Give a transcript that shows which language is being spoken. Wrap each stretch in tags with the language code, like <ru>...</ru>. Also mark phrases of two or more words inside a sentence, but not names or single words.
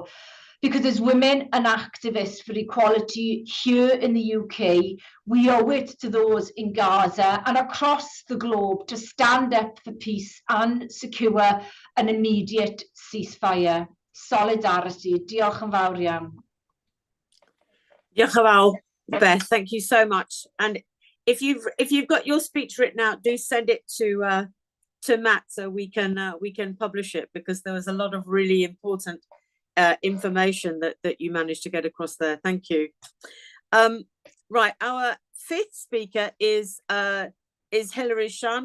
<en>Because as women and activists for equality here in the UK, we owe it to those in Gaza and across the globe to stand up for peace and secure an immediate ceasefire. Solidarity.</en> <cy>Diolch yn fawr iawn. Diolch yn fawr, Beth.</cy> <en>Thank you so much. And if you've got your speech written out, do send it to Matt so we can publish it, because there was a lot of really important information that you managed to get across there. Thank you. Right, our fifth speaker is Hilary Schan.</en>